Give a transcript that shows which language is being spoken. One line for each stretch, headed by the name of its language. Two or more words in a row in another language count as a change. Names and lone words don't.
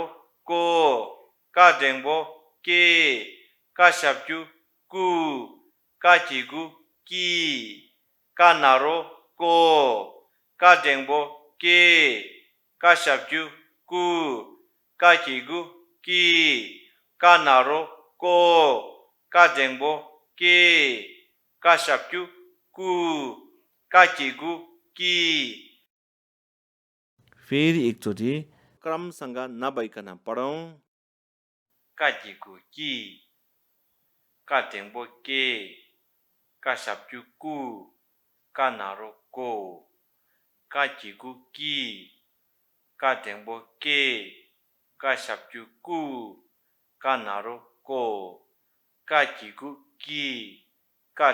Tibetan: ཀོ ཀ འགྲེང་བུ ཀེ ཀ ཞབས་ཀྱུ ཀུ ཀ གི་གུ ཀི ཀ ན་རོ ཀོ ཀ འགྲེང་བུ ཀེ ཀ ཞབས་ཀྱུ ཀུ ཀ གི་གུ ཀི ཀ ན་རོ ཀོ ཀ འགྲེང་བུ ཀེ ཀ ཞབས་ཀྱུ ཀུ ཀ གི་གུ ཀི
Nepali: फेरि एकचोटि क्रमसँग नभइकन पढौं
Tibetan: ཀ གི་གུ ཀི ཀ འགྲེང་བུ ཀེ ཀ ཞབས་ཀྱུ ཀུ ཀ ན་རོ ཀོ ཀ གི་གུ ཀི ཀ འགྲེང་བུ ཀེ ཀ ཞབས་ཀྱུ ཀུ ཀ ན་རོ ཀོ ཀ གི་གུ ཀི ཀ